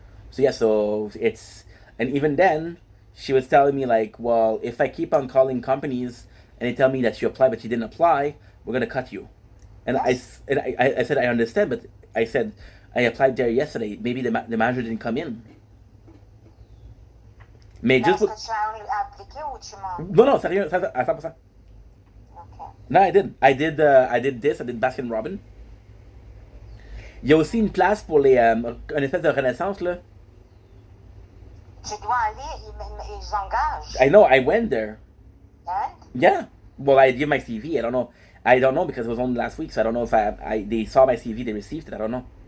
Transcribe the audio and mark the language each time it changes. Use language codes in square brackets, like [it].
[en] So yeah, so it's and even then. She was telling me like, well, if I keep on calling companies and they tell me that you applied but you didn't apply, we're gonna cut you. And yes. I said I understand, but I said I applied there yesterday. Maybe the manager didn't come in. [fr] Mais juste. Est-ce que tu as appliqué ou tu mens? Non, sérieux, ça à 100%. Okay. [en] No, I did. I did this. I did Baskin Robin. [fr] Il y a aussi une place pour les une espèce de renaissance là. Tu dois aller, ils engagent. [en] I know, I went there. And? Yeah. Well, I gave my CV. I don't know because it was only last week, so I don't know if they saw my CV, they received it. I don't know.